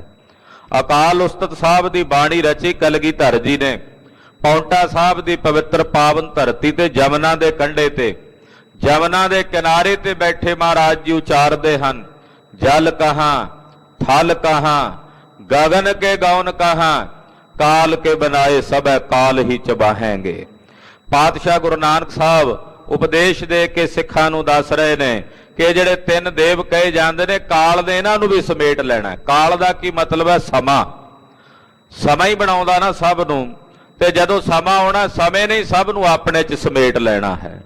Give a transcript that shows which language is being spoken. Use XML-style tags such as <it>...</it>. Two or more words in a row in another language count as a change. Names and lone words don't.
<pa>ਅਕਾਲ ਉਸਤਤ ਸਾਹਿਬ ਦੀ ਬਾਣੀ ਰਚੀ ਕਲਗੀਧਰ ਜੀ ਨੇ। ਪੌਂਟਾ ਸਾਹਿਬ ਦੀ ਪਵਿੱਤਰ ਪਾਵਨ ਧਰਤੀ ਤੇ ਜਮਨਾ ਦੇ ਕੰਢੇ ਤੇ, ਜਮਨਾ ਦੇ ਕਿਨਾਰੇ ਤੇ ਬੈਠੇ ਮਹਾਰਾਜ ਜੀ ਉਚਾਰਦੇ ਹਨ,</pa> <bra>ਜਲ ਕਹਾਂ ਥਲ ਕਹਾਂ ਗगन के गौन कहाँ, काल के बनाए सब काल ही चबाहेंगे।</bra> <pa>ਪਾਤਸ਼ਾਹ ਗੁਰੂ ਨਾਨਕ ਸਾਹਿਬ ਉਪਦੇਸ਼ ਦੇ ਕੇ ਸਿੱਖਾਂ ਨੂੰ ਦੱਸ ਰਹੇ ਨੇ ਕਿ ਜਿਹੜੇ ਤਿੰਨ ਦੇਵ ਕਹੇ ਜਾਂਦੇ ਨੇ, ਕਾਲ ਨੇ ਇਹਨਾਂ ਨੂੰ ਵੀ ਸਮੇਟ ਲੈਣਾ। ਕਾਲ ਦਾ ਕੀ ਮਤਲਬ ਹੈ? ਸਮਾਂ। ਸਮਾਂ ਹੀ ਬਣਾਉਂਦਾ ਨਾ ਸਭ ਨੂੰ, ਤੇ ਜਦੋਂ ਸਮਾਂ ਆਉਣਾ, ਸਮੇਂ ਨੇ ਸਭ ਨੂੰ ਆਪਣੇ 'ਚ ਸਮੇਟ ਲੈਣਾ ਹੈ।</pa>